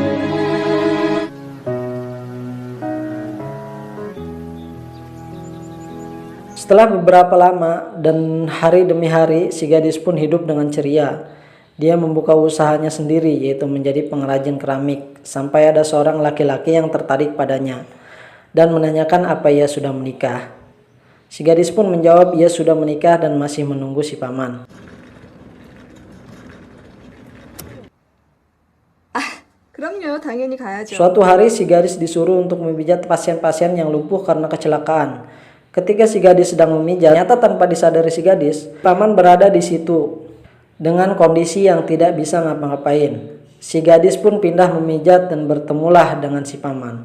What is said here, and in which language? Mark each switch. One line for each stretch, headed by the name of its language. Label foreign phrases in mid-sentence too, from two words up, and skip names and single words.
Indonesian: Setelah beberapa lama dan hari demi hari, si gadis pun hidup dengan ceria. Dia membuka usahanya sendiri, yaitu menjadi pengrajin keramik, sampai ada seorang laki-laki yang tertarik padanya dan menanyakan apa ia sudah menikah. Si gadis pun menjawab ia sudah menikah dan masih menunggu si paman.
Korean: 그럼요, 당연히 가야죠.
Indonesian: Suatu hari si gadis disuruh untuk memijat pasien-pasien yang lumpuh karena kecelakaan. Ketika si gadis sedang memijat, ternyata tanpa disadari si gadis, paman berada di situ dengan kondisi yang tidak bisa ngapa-ngapain. Si gadis pun pindah memijat dan bertemulah dengan si paman.